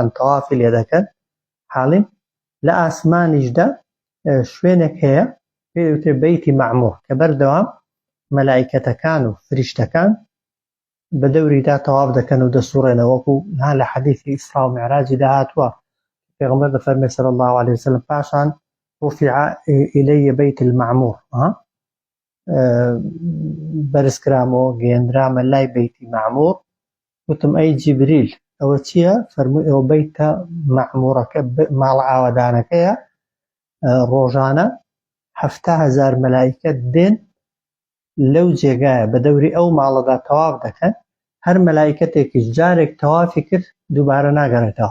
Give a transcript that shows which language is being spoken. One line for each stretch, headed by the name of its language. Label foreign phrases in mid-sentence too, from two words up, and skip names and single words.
Central Kurdish: تەوافی لێ دەکەن، حاڵیم لە ئاسمانیشدا شوێنێک هەیە پێی دەوترێت بەیتی مەعموور کە بەردەوام مەلایکەتەکان و فریشتەکان بە دەوریدا تەواف دەکەن و دەسوڕێنەوە، وەکو لە حەدیثی ئیسرا و میعراجیدا هاتووە پێغەمبەر دەفەرمێ
Arabic: صلی الله عليه وسلم
Central Kurdish: پاشان
Arabic: رفع إلي بيت المعمور،
Central Kurdish: بەرزکرامەوە گەیەندرامە لای بەیتی مەعموور، وتم ئەی جیبریل ئەوە چییە؟ فەرمووی ئەوە بەیتە مەعموورەکە، ماڵە ئاوەدانەکەیە، ڕۆژانە 70000 مەلایکەت دێن لەو جێگایە بە دەوری ئەو ماڵەدا تەواف دەکەن، هەر مەلایکەتێکیش جارێک تەوافی کرد دووبارە ناگەڕێتەوە.